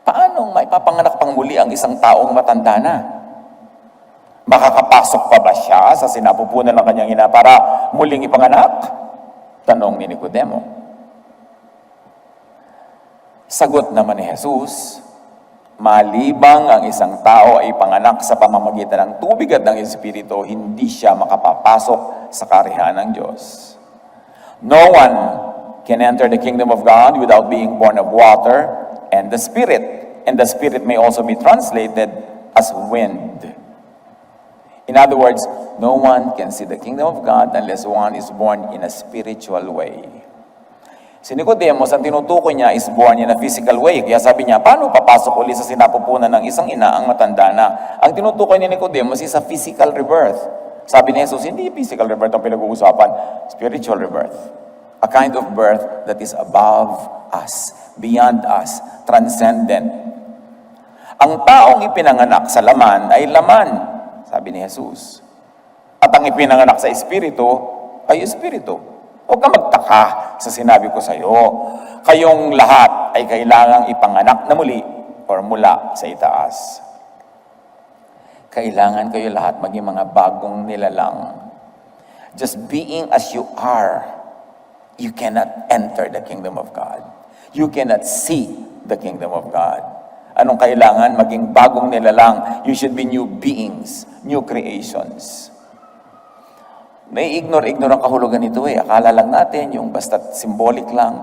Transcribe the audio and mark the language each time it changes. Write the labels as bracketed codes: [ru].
[tl] Paano maipapanganak pang muli ang isang taong matanda na? Makakapasok pa ba siya sa sinapupunan ng kanyang ina para muling ipanganak? Tanong ni Nicodemo. Sagot naman ni Jesus, malibang ang isang tao ay panganak sa pamamagitan ng tubig at ng Espiritu, hindi siya makapapasok sa karihan ng Diyos. [en] No one can enter the kingdom of God without being born of water and the Spirit. And the Spirit may also be translated as wind. In other words, no one can see the kingdom of God unless one is born in a spiritual way. [tl] Si Nicodemus, ang tinutukoy niya [en] is born in a physical way. [tl] Kaya sabi niya, paano papasok ulit sa sinapupunan ng isang ina ang matanda na? Ang tinutukoy ni Nicodemus [en] is a physical rebirth. [tl] Sabi ni Jesus, hindi physical rebirth ang pinag-uusapan, spiritual rebirth. [en] A kind of birth that is above us, beyond us, transcendent. [tl] Ang taong ipinanganak sa laman ay laman, sabi ni Jesus. At ang ipinanganak sa Espiritu ay Espiritu. Huwag ka magtaka sa sinabi ko sa iyo. Kayong lahat ay kailangang ipanganak na muli or mula sa itaas. Kailangan kayo lahat maging mga bagong nilalang. [en] Just being as you are, you cannot enter the kingdom of God. You cannot see the kingdom of God. [tl] Anong kailangan? Maging bagong nilalang. [en] You should be new beings, new creations. [tl] Nai-ignore ang kahulugan nito eh. Akala lang natin yung basta symbolic lang.